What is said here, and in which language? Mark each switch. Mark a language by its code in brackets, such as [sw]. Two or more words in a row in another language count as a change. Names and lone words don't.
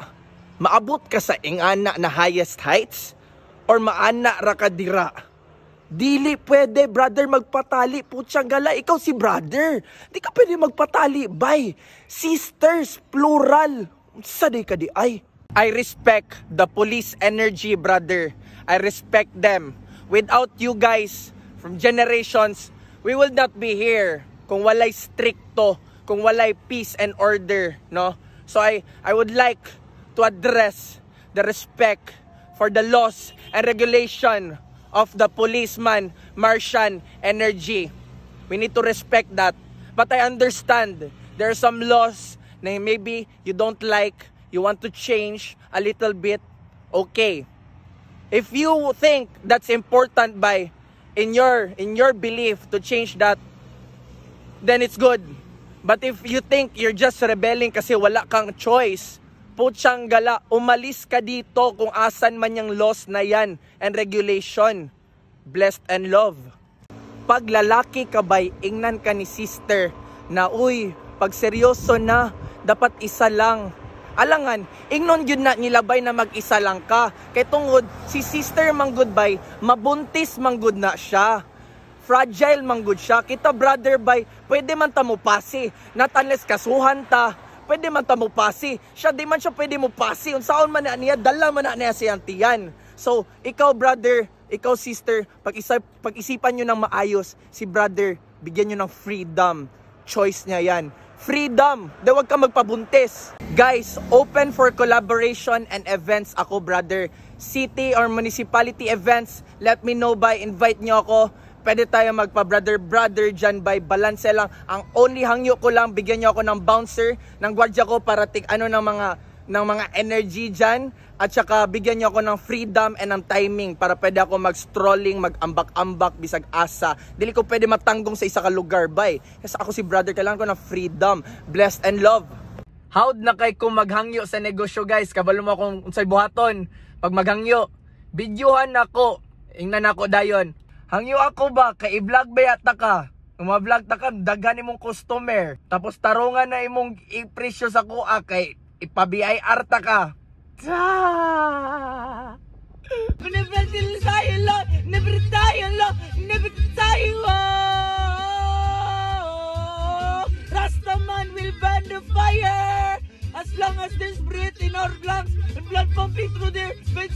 [ceb] Maabot ka sa ingana na [en] highest heights? [ceb] Or maana ra ka dira? Dili pwede, brother, magpatali. Putsang gala, ikaw si brother. Di ka pwede magpatali, bay. [en] Sisters, plural. [ceb] Saday ka di ay. [en] I respect the police energy, brother. I respect them. Without you guys, from generations, we will not be here [ceb] kung walay stricto, kung walay [en] peace and order, no? So I would like to address the respect for the laws and regulation of the policeman, Martian energy. We need to respect that. But I understand there are some laws na maybe you don't like, you want to change a little bit. Okay. If you think that's important by in your belief to change that, then it's good. But if you think you're just rebelling [tl] kasi wala kang choice, putsang gala, umalis ka dito kung asan man yung laws na yan [en] and regulation. Blessed and love. [ceb] Pag lalaki ka ba'y, ingnan ka ni sister na, uy, pag seryoso na, dapat isa lang. Alangan, ingnon yun na nilabay na mag-isa lang ka. Kay tungod, si sister manggod bay, mabuntis manggod na siya. Fragile manggod siya. Kita brother bay, pwede man ta mo pasi. [en] Not unless [ceb] kasuhan ta, pwede man ta mo pasi. Siya di man siya pwede mo pasi. Unsaon man na niya, dala man na niya si Antian. So, ikaw brother, ikaw sister, [tl] pag-isipan nyo ng maayos, si brother, bigyan nyo ng freedom. Choice niya yan. Freedom! Da wag ka magpabuntis. [en] Guys, open for collaboration and events ako, brother. City or municipality events, let me know by, [tl] invite nyo ako. Pwede tayo magpa-brother dyan by, balance lang. Ang only hangyo ko lang, bigyan nyo ako ng bouncer, ng gwardiya ko para ng mga energy dyan. At saka bigyan nyo ako ng freedom and ng timing para pwede ako mag-strolling, [ceb] mag-ambak-ambak, bisag asa. Dili ko pwede matanggong sa isa ka lugar, bay. [tl] Kasi ako si brother, kailangan ko ng freedom, [en] blessed and love. [ceb] Howd na kay kung maghangyo sa negosyo, guys. Kabalo mo akong unsay buhaton. Pag maghangyo, videohan ako. Ingnan ako dayon. Hangyo ako ba? Kay i-vlog ba yata ka? Kung ma-vlog ta ka, daghan imong customer. Tapos tarungan na imong i-presyo sa kuha kay ipa-BIR ta ka. [en] Never tayo lo, never tayo lo, never tayo. Rastaman will burn the fire as long as there's breath in our lungs and blood pumping through their veins.